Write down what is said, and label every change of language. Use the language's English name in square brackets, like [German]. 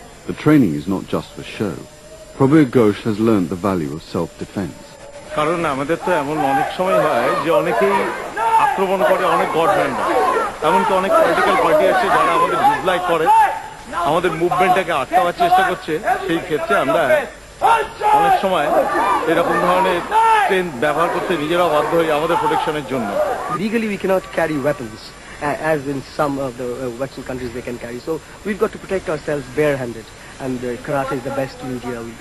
[English] The training is not just for show. Prabir Ghosh has learned the value of self-defense. [Bangla] কারণ আমাদের তো এমন অনেক সময় হয় যে অনেকেই আক্রমণ করে, অনেক গভর্নমেন্টরা, এমনকি অনেক পলিটিক্যাল পার্টি আছে যারা আমাদের ডিসলাইক করে, আমাদের মুভমেন্টটাকে আটকাবার চেষ্টা করছে। সেই ক্ষেত্রে আমরা অনেক সময় এরকম ধরনের স্ট্রেংথ ব্যবহার করতে নিজেরাও বাধ্য হই আমাদের প্রোটেকশনের জন্য। [English] Legally we cannot carry weapons as in some of the Western countries they can carry, so we've got to protect ourselves barehanded, and karate is the best media.